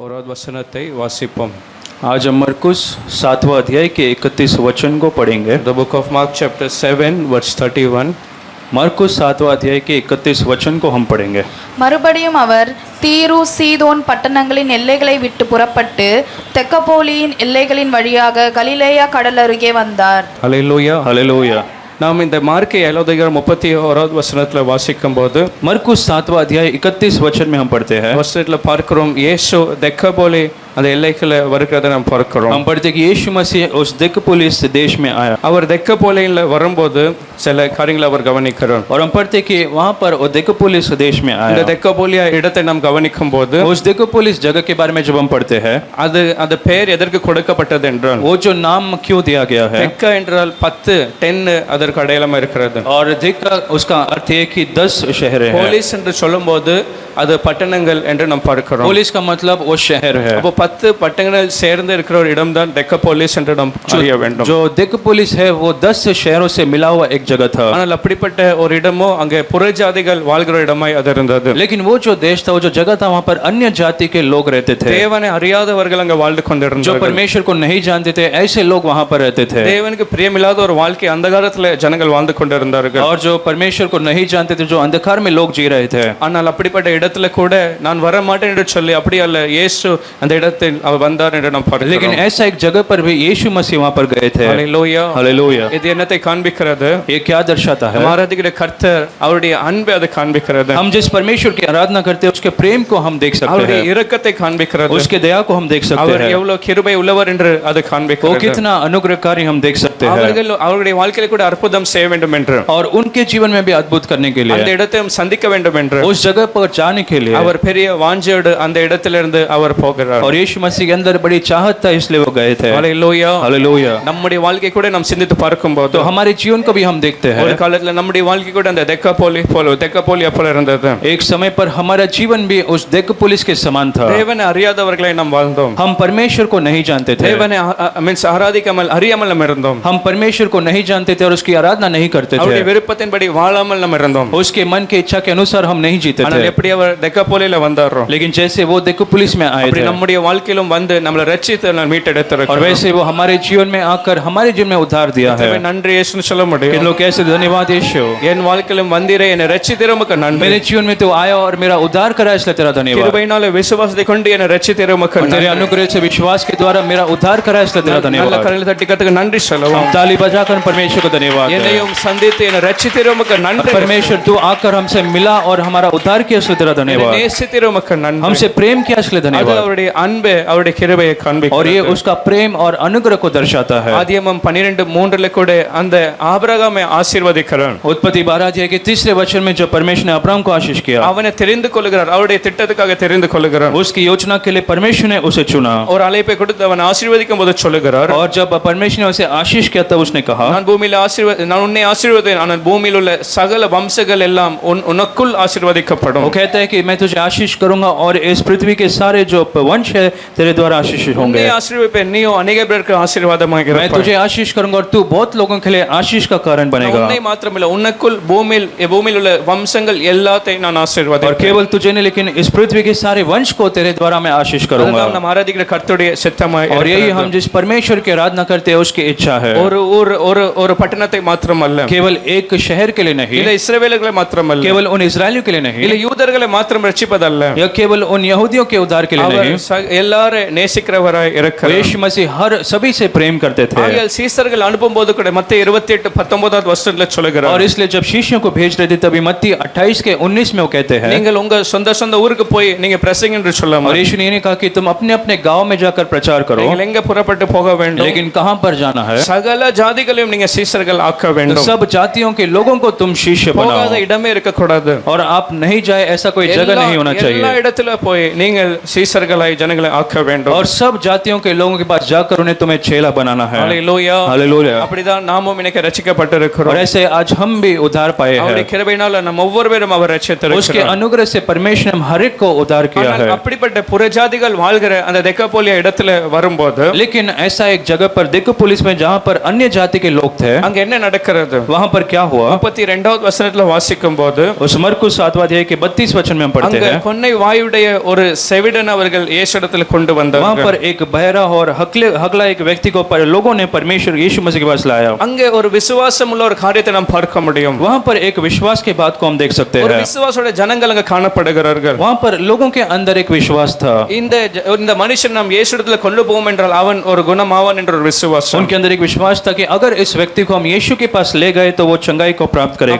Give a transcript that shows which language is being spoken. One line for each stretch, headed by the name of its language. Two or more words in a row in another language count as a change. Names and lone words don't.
Tamil: வசனத்தை வாசிப்போம்.
Hindi: आज हम मरकुस 7वां अध्याय के 31 वचन को पढ़ेंगे.
English: The book of Mark chapter 7 verse 31.
Hindi: मरकुस 7वां अध्याय के 31 वचन को हम पढ़ेंगे.
Tamil: மறுபடியும் அவர் தீரு சீதோன் பட்டணங்களின் எல்லைகளை விட்டு புறப்பட்டு தெக்கப்போலியின் எல்லைகளின் வழியாக கலிலேயா கடல் அருகே வந்தார். Hallelujah.
Hindi: हालेलुया.
Tamil: நாம் இந்த மார்க் 7:31 வசனத்தில் வாசிக்கும் போது
Hindi: मरकुस 7वां अध्याय 31 वचन में हम पढ़ते हैं.
Tamil: வசனத்தில் பார்க்கிறோம் இயேசு தெக்கப்போலி அந்த எல்லைகளை வருகிறத நாம் பார்க்கிறோம்.
Hindi: हम पढ़ते कि यीशु मसीह उस दिकपुलिस देश में आया
Tamil: அவர் தெக்கப்போலியில் வரும்போது சில காரியங்களை அவர் கவனிக்கிறார்.
Hindi: और हम पढ़ते कि वहाँ पर वो दिकपुलिस देश में
Tamil: இந்த
Hindi: आया.
Tamil: தெக்கப்போலியா இடத்தை நாம் கவனிக்கும் போது
Hindi: उस दिकपुलिस जगह के बारे में जब हम पढ़ते हैं,
Tamil: அது பெயர் எதற்கு கொடுக்கப்பட்டது என்றால்
Hindi: वो जो नाम क्यों दिया गया है,
Tamil: தெக்க என்றால் 10 அதற்கு அடையாளமா இருக்கிறது.
Hindi: और दिक का उसका अर्थ है कि 10 शहर है.
Tamil: போலீஸ் என்று சொல்லும்போது அது பட்டணங்கள் என்று நாம் பார்க்கிறோம்.
Hindi: पुलिस का मतलब वो शहर है.
Tamil: அப்போ 10 பட்டணங்கள் சேர்ந்து இருக்கிற ஒரு இடம் தான் டெக்கப்போலிஸ் என்று நாம் அறிய வேண்டும்.
Hindi: जो दिकपुलिस है वो 10 शहरों से मिला हुआ एक जगह था.
Tamil: ஆனால் அப்படிப்பட்ட ஒரு இடமோ அங்கே புறஜாதிகள் வாழ்கிற இடமாய் அது இருந்தது.
Hindi: लेकिन वो जो देश था, वो जो जगह था, वहाँ पर अन्य जाति के लोग रहते थे.
Tamil: தேவனை அறியாதவர்கள் அங்கே வாழ்ந்து
Hindi: जो
Tamil: கொண்டிருந்தார்கள்.
Hindi: परमेश्वर को नहीं जानते थे, ऐसे लोग वहाँ पर रहते थे.
Tamil: தேவனுக்கு பிரியமில்லாத ஒரு வாழ்க்கை அந்த காலத்துல ஜனங்கள் வாழ்ந்து கொண்டிருந்தார்கள்.
Hindi: और जो परमेश्वर को नहीं जानते थे, जो अंधकार में लोग जी रहे थे.
Tamil: ஆனால் அப்படிப்பட்ட இடத்துல கூட நான் வர மாட்டேன் என்று சொல்லி அப்படி அல்ல, இயேசு அந்த இடத்தில் அவர் வந்தார் என்று நாம் பார்க்கிறோம்.
Hindi: लेकिन ऐसा एक जगह पर भी यीशु मसीह वहाँ पर गए थे.
Tamil: ஹல்லேலூயா.
Hindi: हालेलुया.
Tamil: இது என்னத்தை காண்பிக்கிறது?
Hindi: ये क्या दर्शाता है?
Tamil: ஆராதிக்கிற கர்த்தர் அவருடைய அன்பை அது காண்பிக்கிறது.
Hindi: हम जिस परमेश्वर की आराधना करते हैं, उसके प्रेम को हम देख सकते
Tamil: அவருடைய
Hindi: हैं.
Tamil: இரக்கத்தை காண்பிக்கிறது.
Hindi: उसके दया को हम देख सकते
Tamil: அவர்
Hindi: हैं.
Tamil: எவ்வளவு கிருபை உள்ளவர் என்று அது
Hindi: वो
Tamil: காண்பிக்கிறது.
Hindi: कितना अनुग्रहकारी हम देख सकते हैं.
Tamil: அவருடைய வாழ்க்கையில கூட அற்புதம் செய்ய வேண்டும் என்று,
Hindi: और उनके जीवन में भी अद्भुत करने के
Tamil: அந்த
Hindi: लिए,
Tamil: இடத்தை சந்திக்க வேண்டும் என்று,
Hindi: उस जगह पर जाने के लिए,
Tamil: அவர் பெரிய வாஞ்சையோடு அந்த இடத்திலிருந்து அவர் போகிறார்.
Hindi: और यीशु मसीह के अंदर बड़ी चाहत था, इसलिए वो गए थे.
Tamil: ஹல்லேலூயா.
Hindi: हालेलुया.
Tamil: நம்முடைய வாழ்க்கை கூட நாம் சிந்தித்து பார்க்கும்போது
Hindi: तो हमारे जीवन को भी हम देखते हैं.
Tamil: ஒரு காலத்துல நம்முடைய வாழ்க்கை கூட அந்த தெக்கப்போலியா போல இருந்தது.
Hindi: एक समय पर हमारा जीवन भी उस दिकपुलिस के समान था.
Tamil: தேவனை அறியாதவர்களை நாம் வாழ்ந்தோம்.
Hindi: हम परमेश्वर को नहीं जानते थे.
Tamil: தேவனை மீன்ஸ் ஆராதிக்காமல் அறியாமல் நாம் இருந்தோம்.
Hindi: हम परमेश्वर को नहीं जानते थे और उसकी आराधना नहीं करते
Tamil: அவருடைய
Hindi: थे.
Tamil: விருப்பத்தின்படி வாழாமல் நாம் இருந்தோம்.
Hindi: उसके मन के इच्छा के अनुसार हम नहीं जीते
Tamil: ஆனால்
Hindi: थे.
Tamil: எப்படி அவர் தெக்கப்போலியில வந்தாரோ,
Hindi: लेकिन जैसे वो दिकपुलिस में आए
Tamil: அப்படி
Hindi: थे,
Tamil: நம்முடைய வாழ்க்கையிலும் வந்து நம்மளை ரட்சித்து நாம்
Hindi: और
Tamil: மீட்டெடுத்திருக்கிறார்.
Hindi: वैसे वो हमारे जीवन में आकर हमारे जीवन में उद्धार दिया है.
Tamil: நன்றி இயேசுன்னு சொல்ல
Hindi: कि
Tamil: முடியும்.
Hindi: लोग कैसे धन्यवाद यीशु,
Tamil: என் வாழ்க்கையிலும் வந்தீரே, என்னை ரட்சித்திருமக்கு நன்றி.
Hindi: मेरे जीवन में तो आया और मेरा उद्धार करा, इसलिए तेरा धन्यवाद.
Tamil: கிருபையினால விசுவாசத்தை கொண்டு என்னை ரட்சித்திருமக்கு
Hindi: और तेरे
Tamil: நன்றி.
Hindi: अनुग्रह से विश्वास के द्वारा मेरा उद्धार करा, इसलिए तेरा
Tamil: நல்ல
Hindi: धन्यवाद.
Tamil: கரங்களை தட்டி கர்த்தருக்கு நன்றி சொல்லுவோம்.
Hindi: हम ताली बजाकर परमेश्वर को धन्यवाद दें.
Tamil: என்னையும் சந்தித்து என்னை ரட்சித்திருமக்கு நன்றி.
Hindi: परमेश्वर तू आकर हमसे मिला और हमारा उद्धार किया, इसलिए तेरा
Tamil: என்னை
Hindi: धन्यवाद.
Tamil: நேசித்திருமக்கு நன்றி.
Hindi: हमसे प्रेम किया, इसलिए
Tamil: அது
Hindi: धन्यवाद.
Tamil: அவருடைய அன்பை அவருடைய கிருபையை
Hindi: और ये
Tamil: காண்பிக்கிறது.
Hindi: उसका प्रेम और अनुग्रह को दर्शाता है.
Tamil: ஆதியாகமம் 12:3 கூட அந்த ஆபிரகாமை ஆசீர்வதிக்கிறார்.
Hindi: उत्पत्ति 12 अध्याय के 3 वचन में जब परमेश्वर ने अब्राहम को आशीष किया,
Tamil: அவனை தெரிந்து கொள்கிறார், அவருடைய திட்டத்துக்காக தெரிந்து கொள்கிறார்.
Hindi: उसकी योजना के लिए परमेश्वर ने उसे चुना.
Tamil: ஒரு அழைப்பை கொடுத்து அவனை ஆசீர்வதிக்கும் போது சொல்லுகிறார்,
Hindi: और जब परमेश्वर ने उसे आशीष किया, तब उसने कहा,
Tamil: நான் உன்னை ஆசீர்வதித்தேன், ஆனால் பூமியில் உள்ள சகல வம்சங்கள் எல்லாம் உனக்குள் ஆசீர்வதிக்கப்படும்.
Hindi: वो कहता है कि मैं तुझे आशीष करूंगा और इस पृथ्वी के सारे जो वंश है तेरे द्वारा आशीष
Tamil: உன்னை
Hindi: होंगे.
Tamil: ஆசீர்வதிப்பேன், நீயோ अनेक பேருக்கு ஆசீர்வாதமாக
Hindi: मैं
Tamil: இருப்பாய்.
Hindi: तुझे आशीष करूंगा और तू बहुत लोगों के लिए आशीष का कारण बनेगा.
Tamil: உன்னை மாத்திரமல்ல, உனக்குள் பூமியில் உள்ள வம்சங்கள் எல்லாத்தையும் நான்
Hindi: और
Tamil: ஆசீர்வதிப்பேன்.
Hindi: केवल तुझे नहीं, लेकिन इस पृथ्वी के सारे वंश को तेरे द्वारा मैं आशीष करूंगा.
Tamil: அதுதான் நாம் ஆராதிக்கிற கர்த்தருடைய சித்தமாய்
Hindi: और यही
Tamil: இருக்கிறது.
Hindi: हम जिस परमेश्वर की आराधना करते हैं उसकी इच्छा है.
Tamil: ஒரு பட்டணத்தை மாத்திரமல்ல,
Hindi: केवल एक शहर के लिए नहीं,
Tamil: இல்ல இஸ்ரவேலர்களை மாத்திரமல்ல,
Hindi: केवल उन इस्राएलियों के लिए नहीं,
Tamil: இல்ல யூதர்களை மாத்திரம் ரட்சிப்பதல்ல,
Hindi: या केवल उन यहूदियों के उद्धार के लिए
Tamil: அவர்
Hindi: नहीं.
Tamil: எல்லாரும் நேசிக்கிறவராய் இருக்கிறார்.
Hindi: यीशु मसीह हर सभी से प्रेम करते थे.
Tamil: ஆகையால் சீசர்கள் அனுப்பும்போது கூட மத்தேயு 28:19 வசனத்துல சொல்லுகிறார்,
Hindi: और इसलिए जब शिष्यों को भेज रहे थे, तभी मत्ती 28 के 19 में वो कहते हैं,
Tamil: நீங்கள் உங்க சொந்த ஊருக்கு போய் நீங்க பிரசங்க என்று
Hindi: और
Tamil: சொல்லாமல்,
Hindi: यीशु ने कहा कि तुम अपने अपने गांव में जाकर प्रचार करो.
Tamil: நீங்கள் எங்க புறப்பட்டு போக வேண்டும்?
Hindi: लेकिन कहां पर जाना है?
Tamil: சகல ஜாதிகளையும் நீங்க சீசர்கள் ஆக்க வேண்டும்.
Hindi: सब जातियों के लोगों को तुम शिष्य
Tamil: போகாத
Hindi: बनाओ.
Tamil: இடமே இருக்க கூடாது.
Hindi: और आप नहीं जाए ऐसा कोई जगह नहीं होना
Tamil: எல்லா
Hindi: चाहिए.
Tamil: இடத்துல போய் நீங்கள் சீசர்களாய் ஜனங்களை ஆக்க வேண்டும்.
Hindi: और सब जातियों के लोगों के पास जाकर उन्हें तुम्हें चेला बनाना है.
Tamil: ஹல்லேலூயா.
Hindi: हालेलुया.
Tamil: அப்படிதான் நாமும் இன்னைக்கு ரட்சிக்கப்பட்டிருக்கிறோம்.
Hindi: और ऐसे आज हम भी उद्धार पाए
Tamil: அவருடைய
Hindi: हैं.
Tamil: கிருபையினால நம்ம ஒவ்வொருவரும் அவர்
Hindi: उसके
Tamil: ரட்சித்திருக்கிறார்.
Hindi: अनुग्रह से परमेश्वर ने हर एक को उद्धार किया है.
Tamil: அப்படிப்பட்ட புறஜாதிகள் வாழ்கிற அந்த தெக்கப்போலியா இடத்துல வரும்போது,
Hindi: लेकिन ऐसा एक जगह पर दिकपुलिस में जहाँ पर पर अन्य जाति के लोग थे,
Tamil: அங்க என்ன நடக்கிறது?
Hindi: वहां पर क्या हुआ?
Tamil: 32வது வசனத்துல வாசிக்கும் போது
Hindi: उस मरकुस 7वां अध्याय के 32 वचन में हम पढ़ते
Tamil: அங்க
Hindi: हैं,
Tamil: கொன்னை வாயுடைய ஒரு செவிடன் அவர்கள் இயேசுவிடத்தில் கொண்டு
Hindi: वहां
Tamil: வந்தார்கள்.
Hindi: पर एक बहरा और हकला एक व्यक्ति को लोगों ने परमेश्वर यीशु मसीह के पास लाया।
Tamil: அங்கே ஒரு விசுவாசம் உள்ள ஒரு காரியத்தை நாம் பார்க்க முடியும்.
Hindi: वहां पर एक विश्वास की बात को हम देख सकते
Tamil: ஒரு
Hindi: हैं।
Tamil: விசுவாசோட ஜனங்கள் அங்க காணப்படுகிறார்கள்.
Hindi: वहां पर लोगों के अंदर एक विश्वास था,
Tamil: இந்த மனுஷன் நாம் இயேசுவிடத்துல கொண்டு போவோம் என்றால் அவன் ஒரு குணமாவான் என்ற ஒரு விசுவாசம்.
Hindi: उनके अंदर एक विश्वास था कि अगर इस व्यक्ति को हम यीशु के पास ले गए तो वो चंगाई को प्राप्त करेगा।